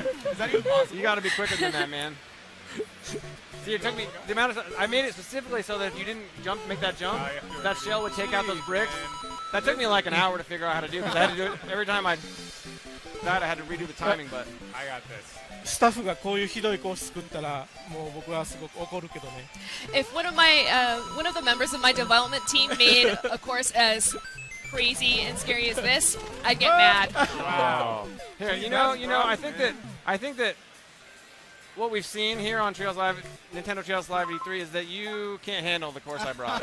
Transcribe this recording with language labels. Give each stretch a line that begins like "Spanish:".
English: Is that even possible? You got to be quicker than that, man. See, it took me the amount of I made it specifically so that if you didn't make that jump, Oh, you have to that shell would take out those bricks. Man. That took me like an hour to figure out how to do because I had to do it every time I died. I had to redo the timing, but I got this.
Japanese: スタッフがこういうひどいコース作ったらもう僕はすごく怒るけどね。
English: If one of the members of my development team made a course as crazy and scary as this, I'd get mad. Wow. here, you know, I think that what we've seen here on Treehouse Live, Nintendo Treehouse Live E3 is that you can't handle the course I brought.